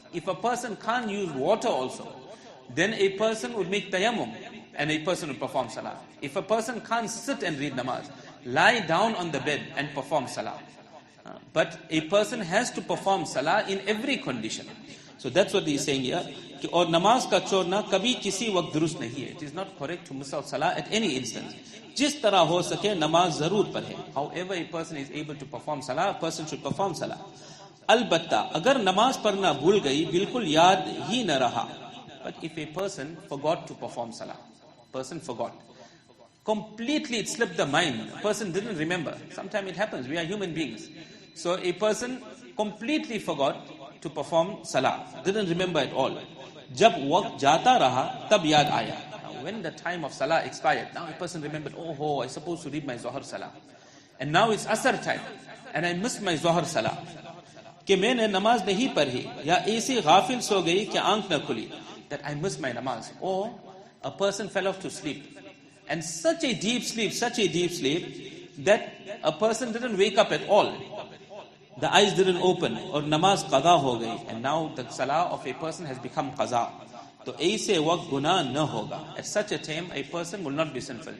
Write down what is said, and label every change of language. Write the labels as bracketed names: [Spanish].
[English] If a person can't use water also, then a person would make tayammum and a person would perform salah. If a person can't sit and read namaz, lie down on the bed and perform salah. But a person has to perform salah in every condition. So that's what he is saying here. [Hindi] और नमाज का छोड़ना कभी किसी वक्त दुरुस्त नहीं है. [English] It is not correct to miss out salah at any instance. [Hindi] जिस तरह हो सके नमाज जरूर पढ़े. [English] However a person is able to perform salah, a person should perform salah. [Hindi] अलबत्ता अगर नमाज पढ़ना भूल गई, बिल्कुल याद ही न रहा. [English] But if a person forgot to perform salah, person forgot, completely it slipped the mind, a person didn't remember. Sometimes it happens, we are human beings. So a person completely forgot to perform salah, didn't remember at all. [Hindi] जब वक्त जाता रहा तब याद आया. [English] Now when the time of salah expired, now a person remembered, oh, I supposed to read my Zohar salah. And now it's Asr time, and I missed my Zohar salah. [Hindi] कि मैंने नमाज नहीं पढ़ी या ऐसी गाफिल सो गई कि आंख न खुली, [English] that I missed my namaz. Or a person fell off to sleep, and such a deep sleep that a person didn't wake up at all. The eyes didn't open, or [Hindi] namaz qada ho gayi, [English] and now the salah of a person has become qaza. So [Hindi] aise waqt guna na hoga. [English] At such a time, a person will not be sinful.